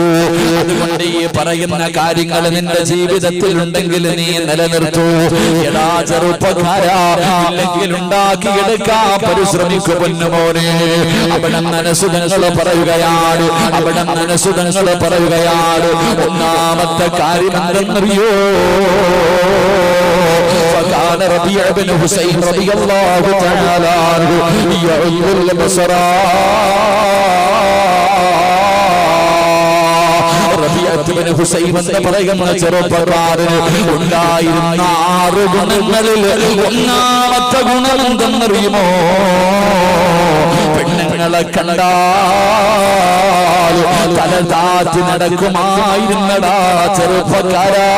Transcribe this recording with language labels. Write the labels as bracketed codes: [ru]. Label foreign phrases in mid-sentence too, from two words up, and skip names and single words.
[ml] അതുകൊണ്ട് ഈ പറയുന്ന കാര്യങ്ങൾ നിന്റെ ജീവിതത്തിലുണ്ടെങ്കിൽ നീ നിലനിർത്തൂ. എടാ ചെറുപ്പക്കാരാ, ഇല്ലെങ്കിൽ ഉണ്ടാക്കിയെടുക്കാ പരിശ്രമിക്കു പൊന്നുമോനെ. അവിടെ അനസുതങ്ങൾ പറയുകയാണ്, അവിടെ അനസുതങ്ങൾ പറയുകയാണ്. ഒന്നാമത്തെ കാര്യം എന്തെന്നറിയോ? [ar] فكان ربيع بن حسين رضي الله تعالى عنه يعظ البصر. [ml] റബീഅത്ത് ബിൻ ഹുസൈം എന്ന് പറയുന്ന ചെറുപ്പക്കാരന് ഉണ്ടായിരുന്ന 6 ഗുണങ്ങളിൽ ഒന്നാമത്തെ ഗുണം എന്തെന്നറിയുമോ? പെണ്ണുങ്ങളെ കണ്ടാൽ തല താഴ്ത്തി നടക്കുമായിരുന്നടാ ചെറുപ്പക്കാരാ.